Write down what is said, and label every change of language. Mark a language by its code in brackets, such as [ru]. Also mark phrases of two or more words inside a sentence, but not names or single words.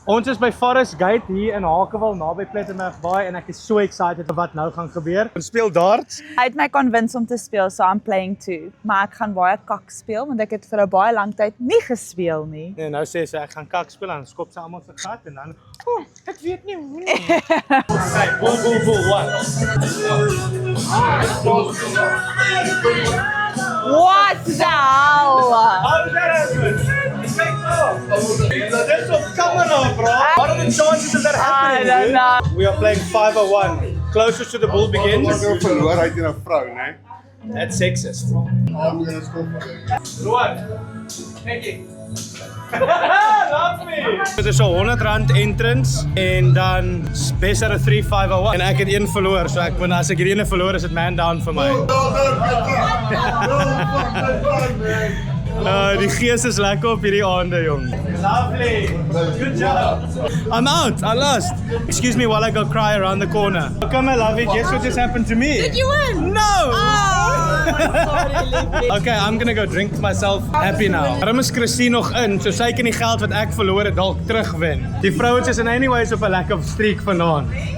[af] Ons is by Forest Gate hier in Hakewil naby Plettenberg Baai en ek is so excited vir wat nou gaan gebeur. Ons speel darts. Hy het my convince om te speel, [en] so I'm playing too. [af] Maar ek gaan baie kak speel want ek het vir 'n baie lang tyd nie gespeel nie. En nou sê sy ek gaan kak speel en skop sy almal se gat en dan ek weet nie hoe nie. Hey, boel, [en] one. What the hell? How did that happen? That's so camera, bro. What are the chances of that happening? I don't know. We are playing 501. Closest to the bull begins. [af] Verloor hy teen 'n vrou, né? [en] That's sexist. I'm gonna [af] skop vir jou. [en] What? Thank you. Love me. [af] Dit is so R100 entrance en dan [en] best out of [af] 3501 en ek het een verloor, so ek as ek hierdie ene verloor is dit [en] man down [af] vir my. Die gees is lekker op hierdie aande, jong. [en] Lovely. Good job. I'm out. I lost. Excuse me while I go cry around the corner. Okay, my lovey, guess what just happened to me? Did you win? No! Sorry, Okay, I'm gonna go drink myself happy now. [af] Waarom is Christine nog in, so sy kan die geld wat ek verloor het dalk terugwen? Die vrouens is in anyways op 'n lekker streak vanaand.